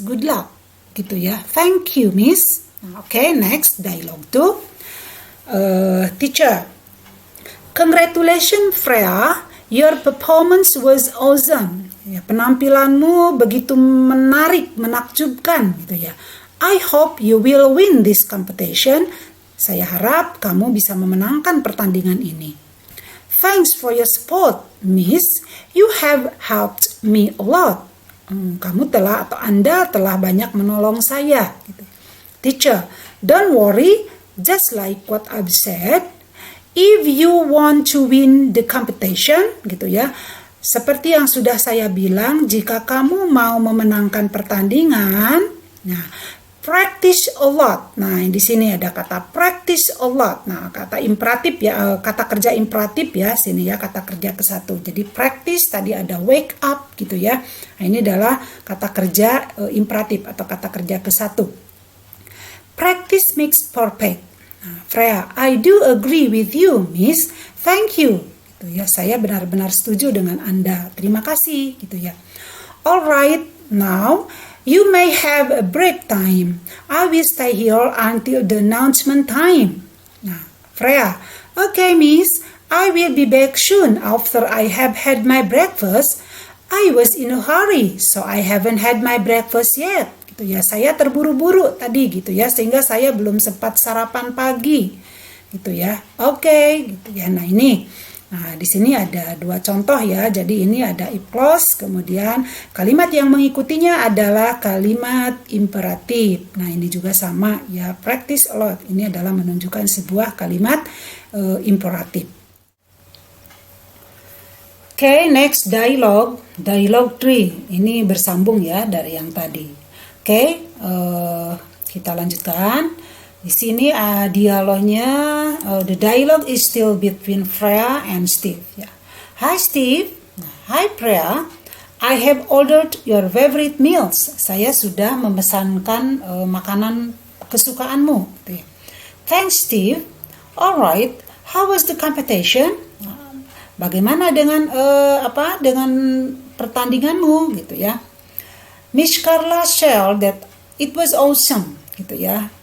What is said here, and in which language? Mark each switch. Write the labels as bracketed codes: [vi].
[en] Good luck. [id] Gitu ya. [en] Thank you, Miss. Okay, next dialogue 2. Teacher, congratulations, Freya. Your performance was awesome. [id] Ya, penampilanmu begitu menarik, menakjubkan, gitu ya. [en] I hope you will win this competition. [id] Saya harap kamu bisa memenangkan pertandingan ini. [en] Thanks for your support, Miss. You have helped me a lot. [id] Kamu telah atau Anda telah banyak menolong saya. Gitu. [en] Teacher, don't worry, just like what I've said, if you want to win the competition, [id] gitu ya. Seperti yang sudah saya bilang, jika kamu mau memenangkan pertandingan, nah, [en] practice a lot. [id] Nah, di sini ada kata [en] practice a lot. [id] Nah, kata imperatif ya, kata kerja imperatif ya, sini ya kata kerja ke-1. Jadi practice tadi ada wake up gitu ya. Nah, ini adalah kata kerja imperatif atau kata kerja ke-1. [en] Practice makes perfect. Nah, Freya, I do agree with you, Miss. Thank you. [id] Gitu ya, saya benar-benar setuju dengan Anda. Terima kasih gitu ya. [en] Alright, now you may have a break time. I will stay here until the announcement time. Nah, Freya, okay, Miss. I will be back soon after I have had my breakfast. I was in a hurry, so I haven't had my breakfast yet. [id] Gitu ya, saya terburu-buru tadi gitu ya, sehingga saya belum sempat sarapan pagi. Gitu ya. Oke, gitu ya. Nah, ini. Nah, di sini ada 2 contoh ya. Jadi ini ada if clause, kemudian kalimat yang mengikutinya adalah kalimat imperatif. Nah, ini juga sama ya, [en] practice a lot. [id] Ini adalah menunjukkan sebuah kalimat imperatif. [en] Okay, next dialogue 3. [id] Ini bersambung ya dari yang tadi. Okay, kita lanjutkan. Di sini dialognya, [en] the dialogue is still between Freya and Steve. Ya. Hi Steve, hi Freya. I have ordered your favorite meals. [id] Saya sudah memesankan makanan kesukaanmu. Gitu ya. [en] Thanks, Steve. Alright, how was the competition? [id] Bagaimana dengan dengan pertandinganmu gitu ya? [en] Miss Carla shared that it was awesome [id] gitu ya.